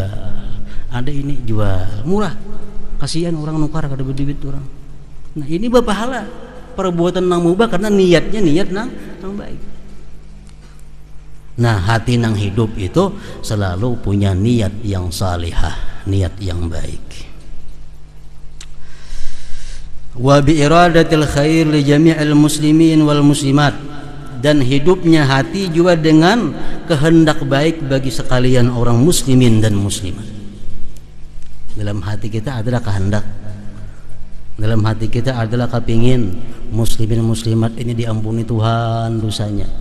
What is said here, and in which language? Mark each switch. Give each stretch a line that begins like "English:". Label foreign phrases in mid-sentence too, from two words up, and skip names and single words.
Banjar: Ada ini jual murah, kasihan orang nukar kada berduit orang. Nah ini berpahala, perbuatan nang mubah karena niatnya niat nang baik.
Indonesian: Nah, hati nang hidup itu selalu punya niat yang salihah, niat yang baik.
Arabic: Wa bi iradatil khair li jami'il muslimin wal muslimat,
Indonesian: dan hidupnya hati juga dengan kehendak baik bagi sekalian orang muslimin dan muslimat. Dalam hati kita adalah kehendak. Dalam hati kita adalah kepingin muslimin muslimat ini diampuni Tuhan dosanya.